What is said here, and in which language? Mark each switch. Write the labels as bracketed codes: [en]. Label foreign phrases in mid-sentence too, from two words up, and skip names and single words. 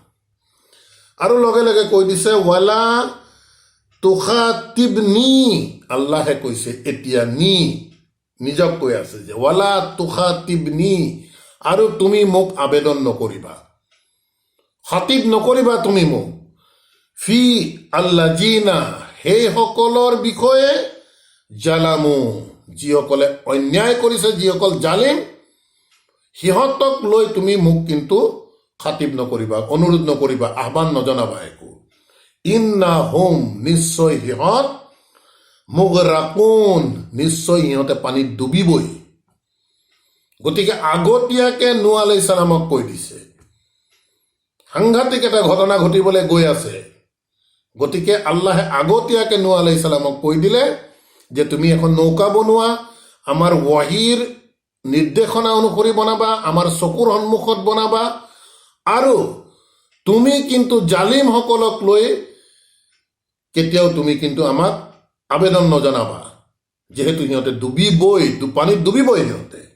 [as] আৰু লগে লগে কৈ দিছে [ar] ولا تخاطبني, [as] আল্লাহে কৈছে এতিয়া নিজক কৈ আছে যে [ar] ولا تخاطبني, [as] আৰু তুমি মোক আবেদন নকৰিবা, খাতিব নকৰিবা তুমি মোক, [ar] في الذين, [as] সেইসকলৰ বিষয়ে, জালামু, যিসকলে অন্যায় কৰিছে, যিসকল জালিম, সিহঁতক লৈ তুমি মোক কিন্তু খাতিব নকৰিবা, অনুৰোধ নকৰিবা, আহ্বান নজনাবা একো। [ar] إنهم, [as] নিশ্চয় সিহঁত, মুগৰাকুন, নিশ্চয় সিহঁতে পানীত ডুবিবই। গতিকে আগতীয়াকে নূহ [ar] عليه السلام [as] কৈ দিছে, সাংঘাতিক এটা ঘটনা ঘটিবলৈ গৈ আছে। গতিকে আল্লাহে আগতীয়াকে নূহ [ar] عليه السلام [as] কৈ দিলে যে তুমি এখন নৌকা বনোৱা, আমাৰ ৱাহিৰ নিৰ্দেশনা অনুসৰি বনাবা, আমাৰ চকুৰ সন্মুখত বনাবা, আৰু তুমি কিন্তু জালিমসকলক লৈ কেতিয়াও তুমি কিন্তু আমাক আবেদন নজনাবা, যিহেতু সিহঁতে ডুবিবই, পানীত ডুবিবই সিহঁতে।